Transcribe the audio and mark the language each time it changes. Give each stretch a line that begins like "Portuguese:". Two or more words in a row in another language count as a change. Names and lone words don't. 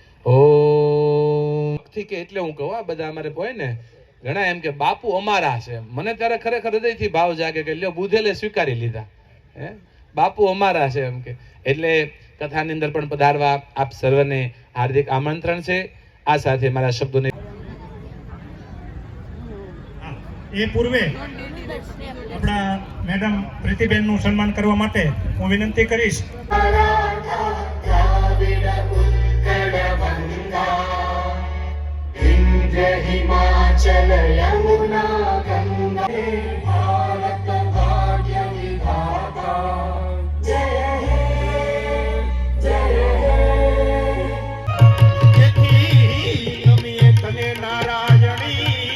Gujarati: ઓમ થી કે એટલે હું કહું આ બધા અમારે હોય ને ઘણા એમ કે બાપુ અમારા છે, મને ત્યારે ખરેખર હૃદયથી ભાવ જાગે કે લ્યો બુધેલે સ્વીકારી લીધા, હે બાપુ અમારા છે એમ કે. એટલે કથાની અંદર પણ પધારવા આપ સર્વને હાર્દિક આમંત્રણ છે. આ સાથે મારા શબ્દોને એ પૂર્વે આપણા મેડમ પ્રીતિબેન નું સન્માન કરવા માટે હું વિનંતી કરીશ.
Bangla: हिमाचल यमुना गंगा भारत भाग्य विधाता जय हे
Gujarati: તેથી નમીએ તને નારાયણી